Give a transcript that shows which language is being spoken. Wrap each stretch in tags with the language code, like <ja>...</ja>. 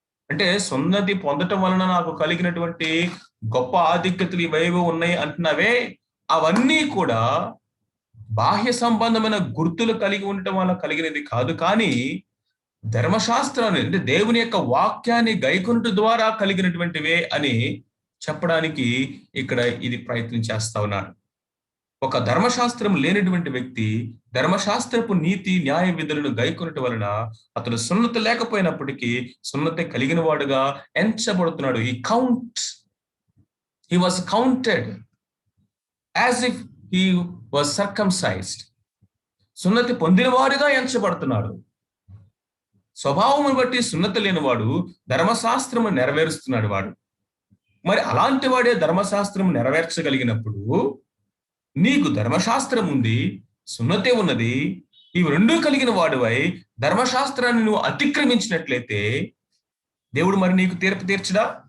<te>అంటే సున్నతి పొందటం వలన నాకు కలిగినటువంటి గొప్ప ఆధిక్యతలు ఇవేవో ఉన్నాయి అంటున్నావే, అవన్నీ కూడా బాహ్య సంబంధమైన గుర్తులు కలిగి ఉండటం వల్ల కలిగినది కాదు, కానీ ధర్మశాస్త్రాన్ని అంటే దేవుని యొక్క వాక్యాన్ని గైకొనుట ద్వారా కలిగినటువంటివే అని చెప్పడానికి ఇక్కడ ఇది ప్రయత్నం చేస్తా ఉన్నారు. ఒక ధర్మశాస్త్రం లేనటువంటి వ్యక్తి ధర్మశాస్త్రపు నీతి న్యాయ విధులను గైకొనట వలన అతడు సున్నతి లేకపోయినప్పటికీ సున్నతి కలిగిన వాడుగా ఎంచబడుతున్నాడు.</te> <en>He was counted as if he was circumcised.</en> <te>సున్నతి పొందినవాడుగా ఎంచబడుతున్నాడు. స్వభావమును బట్టి సున్నతి లేనివాడు ధర్మశాస్త్రము నెరవేరుస్తున్నాడు వాడు. మరి అలాంటి వాడే ధర్మశాస్త్రం నెరవేర్చగలిగినప్పుడు నీకు ధర్మశాస్త్రం ఉంది, సున్నతే ఉన్నది, ఇవి రెండూ కలిగిన వాడివై ధర్మశాస్త్రాన్ని నువ్వు అతిక్రమించినట్లయితే దేవుడు మరి నీకు తీర్పు తీర్చడా?</te>